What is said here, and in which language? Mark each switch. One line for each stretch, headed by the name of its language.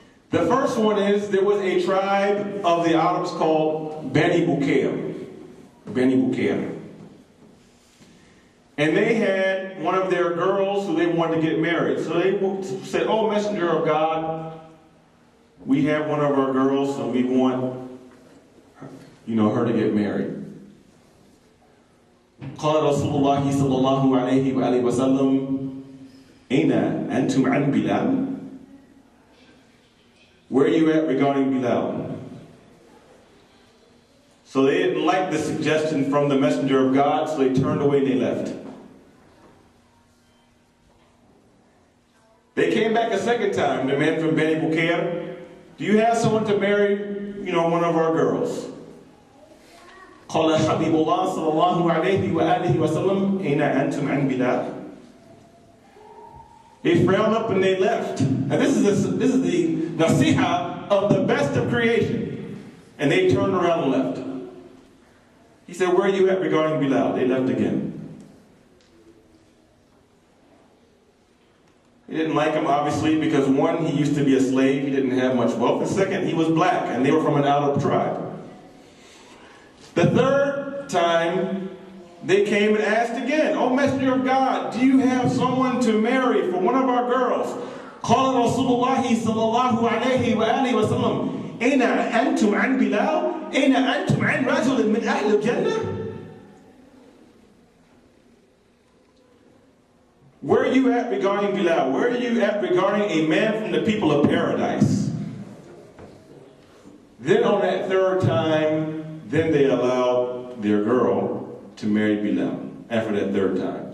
English: The first one is, there was a tribe of the Arabs called Bani Bukair. Bani Bukair. And they had one of their girls who they wanted to get married. So they said, oh, Messenger of God, we have one of our girls and we want, her to get married.
Arabic: قال رسول الله صلى الله عليه وآله وسلم أين أنتم عن بلال?
English: Where are you at regarding Bilal? So they didn't like the suggestion from the messenger of God, so they turned away and they left. They came back a second time, the men from Bani Bukair. Do you have someone to marry, one of our girls?
Arabic: قال حبيب الله صلى الله عليه وآله وسلم أين أنتم عن بلال?
English: They frowned up and they left. And this is the nasiha of the best of creation. And they turned around and left. He said, where are you at regarding Bilal? They left again. He didn't like him, obviously, because one, he used to be a slave. He didn't have much wealth. And second, he was black, and they were from an Arab tribe. The third time, they came and asked again, "O Messenger of God, do you have someone to marry for one of our girls?"
Arabic: قال رسول الله صلى الله عليه وآله وسلم أين أنتم عن بلال؟ أين أنتم عن رجل من أهل الجنة?
English: Where are you at regarding Bilal? Where are you at regarding a man from the people of paradise? Then on that third time, then they allowed their girl to marry Bilal after that third time.